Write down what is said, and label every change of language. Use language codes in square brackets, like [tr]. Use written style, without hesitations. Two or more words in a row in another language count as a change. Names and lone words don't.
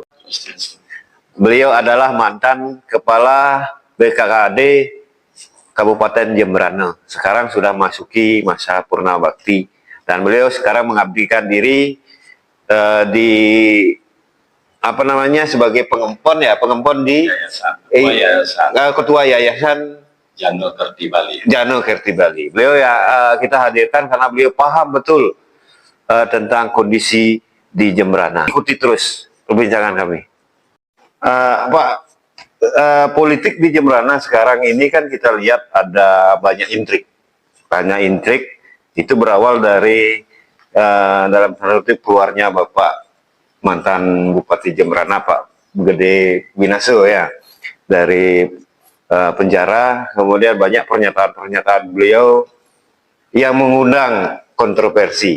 [id] Beliau adalah mantan kepala BKKAD Kabupaten Jembrana. Sekarang sudah masuki masa purna bakti dan beliau sekarang mengabdikan diri di apa namanya sebagai pengempon di ketua yayasan Jano Kerti Bali. Jano Kerti Bali. Beliau kita hadirkan karena beliau paham betul tentang kondisi di Jembrana. Ikuti terus perbincangan kami. Pak, politik di Jembrana sekarang ini kan kita lihat ada banyak intrik. Banyak intrik itu berawal dari dalam tanda kutip keluarnya Bapak mantan Bupati Jembrana Pak Gede Winaso ya dari penjara, kemudian banyak pernyataan-pernyataan beliau yang mengundang kontroversi.